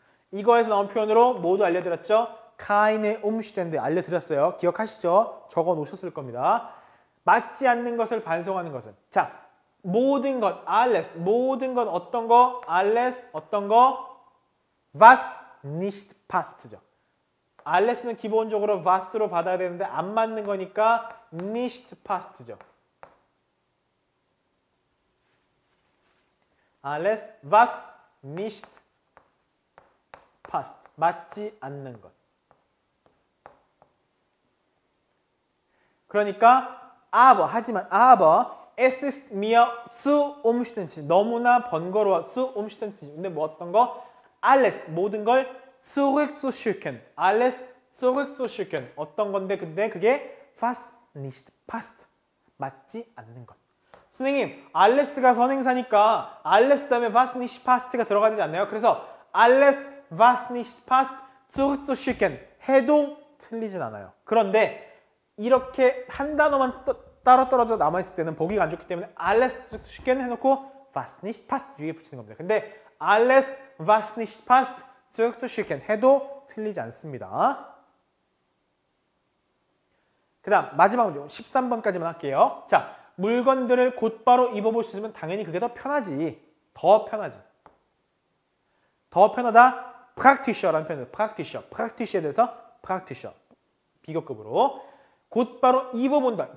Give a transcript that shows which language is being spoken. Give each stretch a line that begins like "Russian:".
Korean: 이거에서 나온 표현으로 모두 알려드렸죠?
German: keine Umstände 알려드렸어요.
Korean: 기억하시죠? 적어 놓으셨을 겁니다. 맞지 않는 것을 반송하는 것은 자, 모든 것, alles. 모든 것 어떤 거? alles 어떤 거?
German: was nicht passt죠.
Korean: alles는 기본적으로 was로 받아야 되는데 안 맞는 거니까 nicht passt죠.
German: alles was nicht passt.
Korean: 맞지 않는 것.
German: 그러니까 aber 하지만 aber es ist mir zu umständlich.
Korean: 너무나 번거로워. zu umständlich. 근데 뭐 어떤 거?
German: alles 모든 걸 zurückzuschicken. alles zurückzuschicken.
Korean: 어떤 건데 근데 그게 was nicht passt. 맞지 않는 것. 선생님, alles가 선행사니까 alles 다음에 was nicht passt가 들어가야 되지 않나요?
German: 그래서 alles was nicht passt zurückzuschicken 해도 틀리진 않아요.
Korean: 그런데 이렇게 한 단어만 따로 떨어져 남아있을 때는 보기가 안 좋기 때문에 alles zurückzuschicken 해놓고 was nicht passt 위에 붙이는 겁니다.
German: 근데 alles was nicht passt zurückzuschicken 해도 틀리지 않습니다.
Korean: 그 다음 마지막 문제 13번까지만 할게요. 자, 물건들을 곧바로 입어볼 수 있으면 당연히 그게 더 편하지. 더 편하지. 더 편하다. praktischer라는 표현을 praktischer에 대해서 praktischer 비교급으로 곧바로 입어본다.